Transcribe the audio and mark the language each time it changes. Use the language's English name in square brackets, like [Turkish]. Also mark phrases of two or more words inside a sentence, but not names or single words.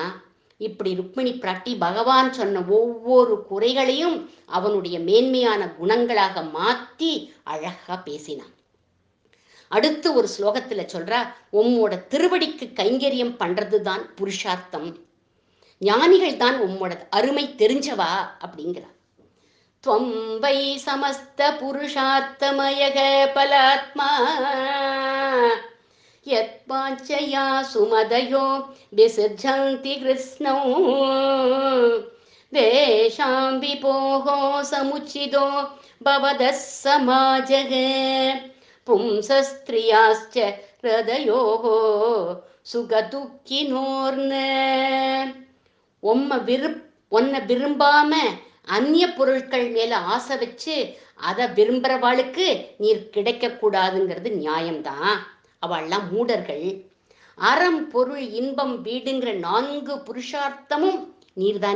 [Tamil] இப்படி ருக்மிணி பிராட்டி பகவான் சொன்ன ஒவ்வொரு குறைகளையும் அவனுடைய மேன்மையான குணங்களாக மாற்றி அழகா பேசினான். அடுத்து ஒரு ஸ்லோகத்துல சொல்றா, உம்மோட திருவடிக்கு கைங்கரியம் பண்றதுதான் புருஷார்த்தம், ஞானிகள் தான் உம்மோட அருமை தெரிஞ்சவா அப்படிங்கிறா. [Sanskrit] त्वं वै समस्त पुरुषार्थमयः पलात्मा यत्वाञ्छया सुमदयो विसृजन्ति कृष्णौ तेषां विपोः समुचितो भवदः समाजः पुंसस्त्रियाश्च हृदयोः सुखदुःखिनोर्न. [Tamil] உன்னை விரும்பாம அந்நிய பொருட்கள் மேல ஆசை வச்சு அதை விரும்புறவாளுக்கு நீர் கிடைக்க கூடாதுங்கிறது நியாயம்தான். அவள்லாம் மூடர்கள். அறம் பொருள் இன்பம் வீடுங்கிற 4 புருஷார்த்தமும் நீர்தானே.